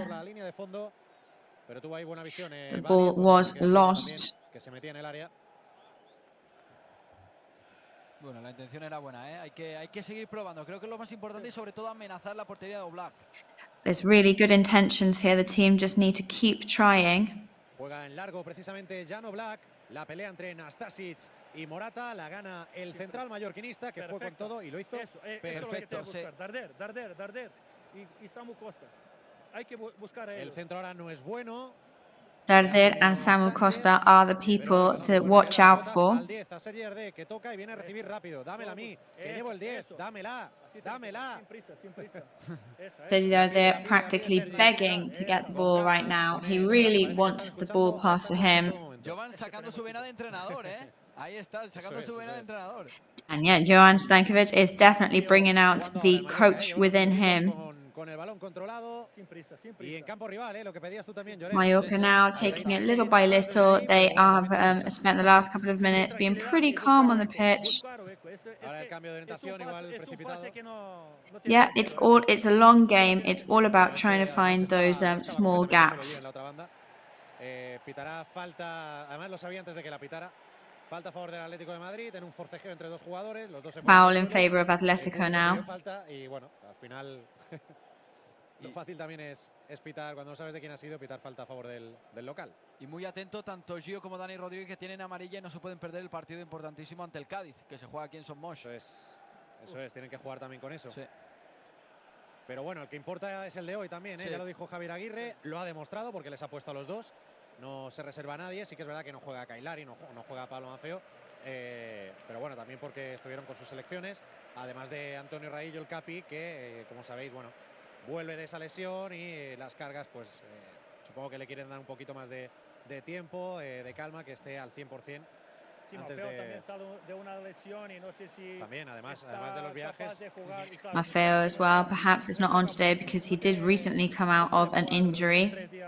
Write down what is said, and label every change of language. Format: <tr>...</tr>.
<es>Por la línea de fondo, pero tuvo ahí buena visión.</es> <en>The ball was lost.</en> <es>Que se metía en el área. Bueno, la intención era buena, ¿eh? Hay que seguir probando. Creo que es lo más importante y sobre todo amenazar la portería de Oblak.</es> <en>There's really good intentions here. The team just need to keep trying.</en> <es>Juega en largo precisamente Jan Oblak. La pelea entre Nastasic y Morata la gana el central mallorquinista que fue con todo y lo hizo perfecto. Darder y Samu Costa. Hay que buscar a ellos. El centro ahora no es bueno.</es> <en>Darder and Samu Costa are the people to watch out for.</en> <es>A Sergi Derdé que toca y viene a recibir rápido. Dámela a mí, que llevo el 10. Dámela. Sin prisa.</es> <en>Sergi Derdé practically begging to get the ball right now. He really wants the ball passed to him.</en> <es>Jovan sacando su vena de entrenador, ¿eh? Ahí está, sacando su vena de entrenador.</es> <en>And yet, Jovan Stankovic is definitely bringing out the coach within him.</en> <es>Con el balón controlado. Y en campo rival, lo que pedías tú también, Lloret.</es> <en>Mallorca now taking it little by little. They have spent the last couple of minutes being pretty calm on the pitch.</en> <es>Ahora el cambio de orientación igual precipitado.</es> <en>Yeah, it's a long game. It's all about trying to find those small gaps.</en> <es>Pitará falta, además lo sabía antes de que la pitara. Falta a favor del Atlético de Madrid en un forcejeo entre dos jugadores. Los dos se</es> <en>Foul in favor of Atlético now.</en> <es>Falta y bueno, al final lo fácil también es pitar, cuando no sabes de quién ha sido, pitar falta a favor del local. Y muy atento tanto Gio como Dani Rodríguez, que tienen amarilla y no se pueden perder el partido importantísimo ante el Cádiz, que se juega aquí en Son Moix. Eso es, tienen que jugar también con eso. Sí. Pero bueno, el que importa es el de hoy también, ¿eh? Sí. Ya lo dijo Javier Aguirre, lo ha demostrado porque les ha puesto a los dos. No se reserva a nadie, sí que es verdad que no juega a Cailari, no juega a Pablo Manfeo, pero bueno, también porque estuvieron con sus selecciones, además de Antonio Raillo, el Capi, que como sabéis, bueno, vuelve de esa lesión y las cargas, pues supongo que le quieren dar un poquito más de tiempo, de calma, que esté al 100%. Sí, Maffeo también sale de una lesión y no sé si también, además de los viajes.</es> <en>Maffeo as well, perhaps it's not on today because he did recently come out of an injury.</en>